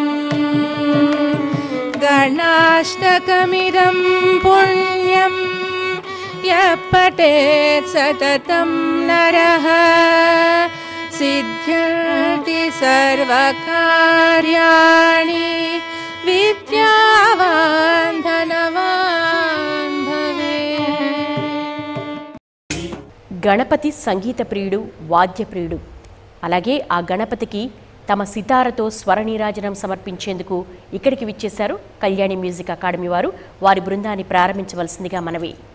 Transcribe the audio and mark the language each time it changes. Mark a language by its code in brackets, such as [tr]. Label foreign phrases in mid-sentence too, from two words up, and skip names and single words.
[sa] गणाष्टकमिदं पुण्यं यः पठेत् सततं नरः सिद्ध्यन्ति सर्वकार्याणि विद्यावान् धनवान् भवेत्। [te] గణపతి సంగీత ప్రియుడు, వాద్య ప్రియుడు. అలాగే ఆ గణపతికి తమ సితారతో స్వర నీరాజనం సమర్పించేందుకు ఇక్కడికి విచ్చేశారు కళ్యాణి మ్యూజిక్ అకాడమీ వారు. వారి బృందాన్ని ప్రారంభించవలసిందిగా మనవి.